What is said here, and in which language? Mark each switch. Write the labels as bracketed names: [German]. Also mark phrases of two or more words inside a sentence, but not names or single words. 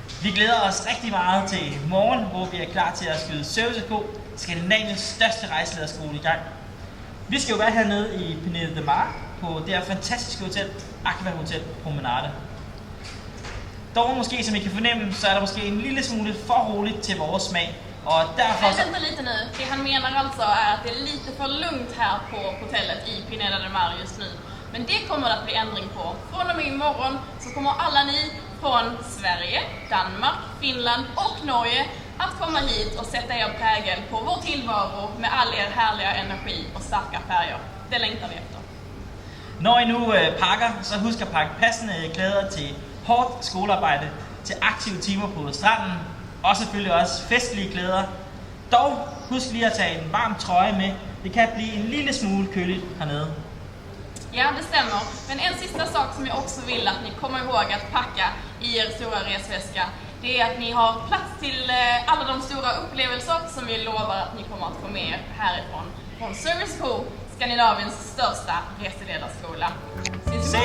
[Danish] Vi glæder os rigtig meget til morgen, hvor vi er klar til at skyde Service Co, Skandinaviens største rejselederskole, i gang. Vi skal jo være hernede i Pineda de Mar på det her fantastiske hotel, Aqua Hotel Promenade. Dog måske, som I kan fornemme, så er der måske en lille smule for roligt til vores smag. [Swedish] Och därför... Vänta lite nu. Det han menar alltså är att det är lite för lugnt här på hotellet i Pineda de Mar just nu. Men det kommer att bli ändring på. Från och med imorgon så kommer alla ni från Sverige, Danmark, Finland och Norge att komma hit och sätta er prägel på vår tillvaro med all er härliga energi och starka färger. Det längtar vi efter. [Danish] Når I nu pakker, så husk at pakke passende klæder til hårdt skolearbejde, til aktive timer på stranden, og selvfølgelig også festlige klæder. Dog husk lige at tage en varm trøje med. Det kan blive en lille smule køligt hernede. [Swedish] Ja, det stämmer. Men en sista sak som jag också vill att ni kommer ihåg att packa i er stora resväska, det är att ni har plats till alla de stora upplevelser som vi lovar att ni kommer att få med er härifrån. Från Service Co, Skandinaviens största reseledarskola.